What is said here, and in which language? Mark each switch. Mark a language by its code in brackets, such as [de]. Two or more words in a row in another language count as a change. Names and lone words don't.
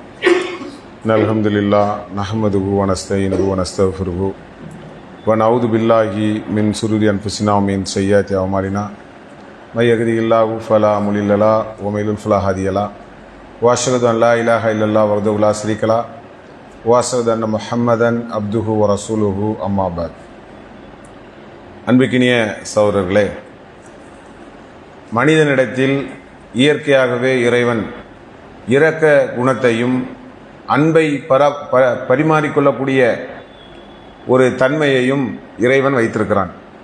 [ar] الحمد لله نحمده ونستعينه ونستغفره ونعوذ بالله من شرور أنفسنا ومن سيئات أعمالنا من يهده الله فلا مضل له ومن يضلل فلا هادي له وأشهد أن لا إله إلا الله وحده لا شريك له وأشهد أن محمدا عبده ورسوله أما بعد. [ta] அன்பிற்கினிய சகோதரர்களே, மனிதனிடத்தில் இயற்கையாகவே இறைவன் இரக்க குணத்தையும் அன்பை பரிமாறிக்கொள்ளக்கூடிய ஒரு தன்மையையும் இறைவன் வைத்திருக்கிறான்.